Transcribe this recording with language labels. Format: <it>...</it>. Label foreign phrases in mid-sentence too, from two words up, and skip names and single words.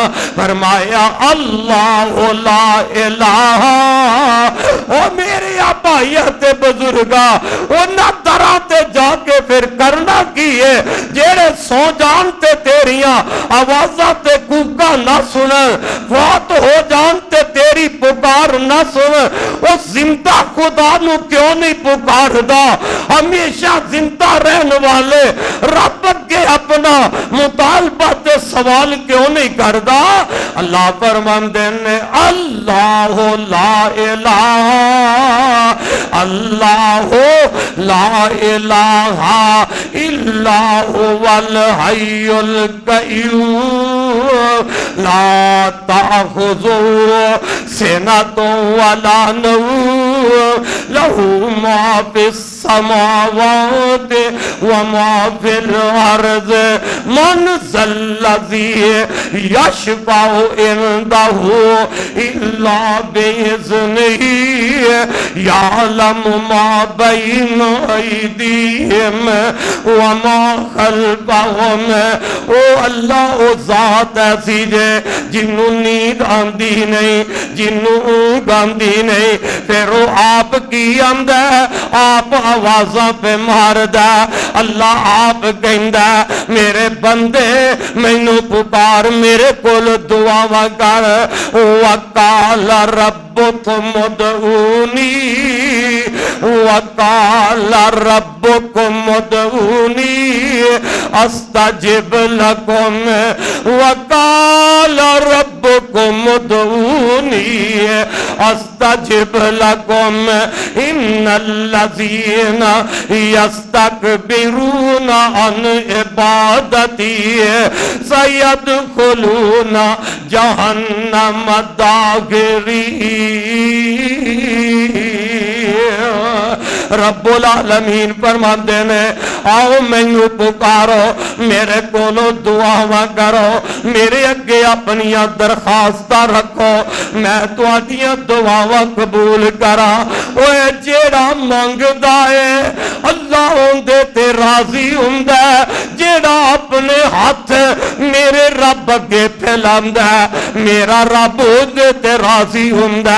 <pa>فرمایا</pa> <ar>الله لا إله</ar> <pa>او میرے آ بھائی تے بزرگا اونہاں دراں تے جا کے فیر کرنا کی ہے جیہڑے سوں جان تے تیریاں آوازاں تے کوکاں نہ سنن، فوت ہو جان تے تیری پکار نہ سنن. او زندہ خدا نوں کیوں نہیں پکاردا? ہمیشہ زندہ رہنے والے رب اگے اپنا مطالبہ تے سوال کیوں نہیں کردا? اللہ فرماندے نے</pa> <ar>الله لا إله الله لا إله إلا هو الحي القيوم لا تأخذه سنة ولا نوم له ما في السماوات وما في الأرض من ذا الذي يشفع عنده إلا بإذنه يعلم ما بين أيديهم وما خلفهم.</ar> <pa>او اللہ او ذات ایسی جے جنہوں نیند آندی نہیں، جنہوں اونگھ آندی نہیں، فیر وہ آپ کی آندا آپ آوازاں پے ماردا. اللہ آپ کہندا میرے بندے مینوں پکار، میرے کول دعاواں کر.</pa> <ar>وقال ربكم ادعوني وقال ربكم ادعوني أستجب لكم وقال ربكم ادعوني أستجب لكم إن الذين يستكبرون عن عبادتي سيدخلون جهنم داخرين. رب العالمين</ar> <pa>فرماتے نے آؤ مینوں پکارو، میرے کولوں دعاواں کرو، میرے اگے اپنیاں درخواستاں رکھو، میں تہاڈیاں دعاواں قبول کراں. اوئے جیہڑا منگدا ہے اللہ اوہدے تے راضی ہندا، جیہڑا اپنے ہاتھ میرے رب اگے پھیلاندا میرا رب اوہدے تے راضی ہندا.</pa>